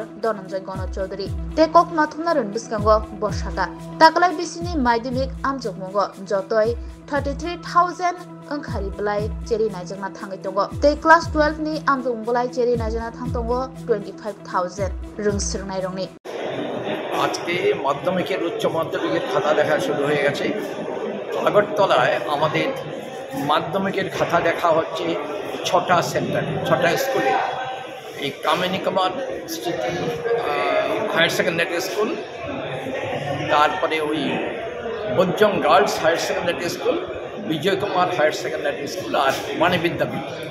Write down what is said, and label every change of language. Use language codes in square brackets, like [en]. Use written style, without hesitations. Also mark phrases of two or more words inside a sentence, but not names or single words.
[trp] Dhananjay Gono Chaudhary te kok nathumna runbiskango borsaka taklai bisini maidimik amjokmongo jotoi 33,000 engkhari bulai cheri najangna thangai tongo te class 12 ni amjong bulai cheri najana thangtongo 25,000 rungsirnai rongni [bn] আজকে মাধ্যমিকের উচ্চ মাধ্যমিকের খাতা দেখা শুরু হয়ে গেছে আগরতলায় আমাদের মাধ্যমিকের খাতা দেখা হচ্ছে 6টা সেন্টারে 6টা স্কুলে এই কামিনী কুমার স্মৃতি হায়ার সেকেন্ডারি স্কুল তারপরে ওই বজ্জং গার্লস হায়ার সেকেন্ডারি স্কুল বিজয় কুমার হায়ার সেকেন্ডারি স্কুল আর বাণী বিদ্যাপীঠ